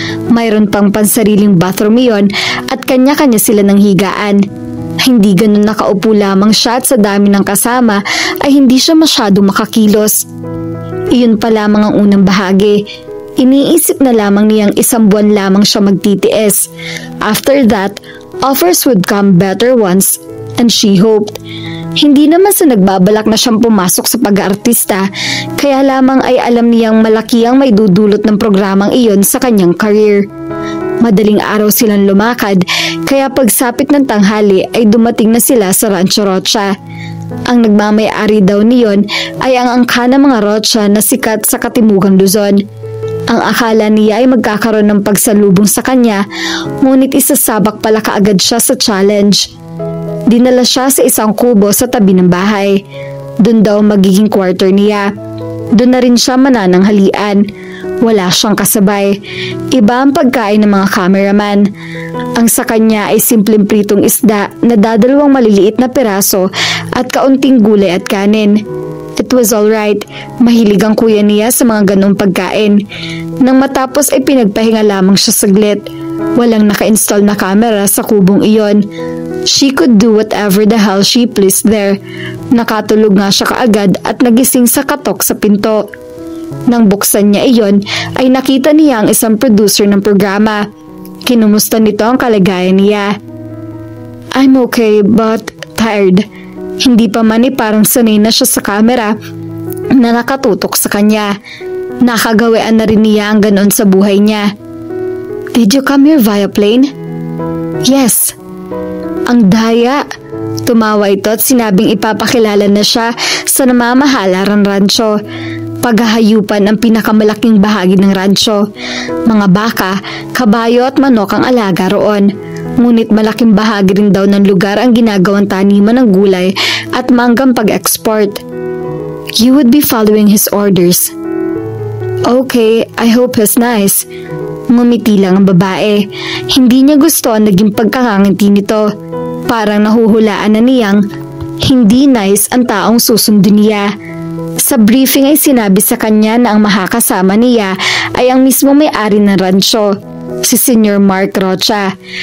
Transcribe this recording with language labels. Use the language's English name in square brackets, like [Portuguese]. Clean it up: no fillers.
[Filipino] Mayroon pang pansariling bathroom iyon at kanya-kanya sila ng higaan. Hindi ganun nakaupo lamang siya at sa dami ng kasama ay hindi siya masyadong makakilos. Iyon pa lamang ang unang bahagi. Iniisip na lamang niyang 1 buwan lamang siya magtitiis. [English] After that, offers would come better ones, and she hoped. [Filipino] Hindi naman sa nagbabalak na siyang pumasok sa pag-aartista, kaya lamang ay alam niyang malaki ang may dudulot ng programang iyon sa kanyang career. Madaling araw silang lumakad, kaya pagsapit ng tanghali ay dumating na sila sa Rancho Rocha. Ang nagmamay-ari daw niyon ay ang angka ng mga Rocha na sikat sa Katimugang Luzon. Ang akala niya ay magkakaroon ng pagsalubong sa kanya, ngunit isasabak pala kaagad siya sa challenge. Dinala siya sa isang kubo sa tabi ng bahay. Doon daw magiging quarter niya. Doon na rin siya manananghalian. Wala siyang kasabay. Iba ang pagkain ng mga cameraman. Ang sa kanya ay simpleng pritong isda na 2 maliliit na piraso at kaunting gulay at kanin. [English] It was alright. [Filipino] Mahilig ang kuya niya sa mga ganong pagkain. Nang matapos ay pinagpahinga lamang siya saglit. Walang naka-install na camera sa kubong iyon. [English] She could do whatever the hell she pleased there. [Filipino] Nakatulog nga siya kaagad at nagising sa katok sa pinto. Nang buksan niya iyon ay nakita niya ang isang producer ng programa. Kinumusta nito ang kalagayan niya. [English] I'm okay but tired. [Filipino] Hindi pa man parang sanay na siya sa camera na nakatutok sa kanya. Nakagawian na rin niya ang ganon sa buhay niya. [English] Did you come here via plane? [Filipino] Yes. Ang daya. Tumawa ito at sinabing ipapakilala na siya sa namamahalarang rancho. Paghahayupan ang pinakamalaking bahagi ng rancho. Mga baka, kabayo at manok ang alaga roon. Ngunit malaking bahagi rin daw ng lugar ang ginagawang taniman ng gulay at manggang pag-export. [English] You would be following his orders. Okay, I hope he's nice. [Filipino] Ngumiti lang ang babae. Hindi niya gusto ang naging pagkakangiti nito. Parang nahuhulaan na niyang hindi nice ang taong susundin niya. Sa briefing ay sinabi sa kanya na ang makakasama niya ay ang mismo may-ari ng rancho, si Senior Mark Rocha.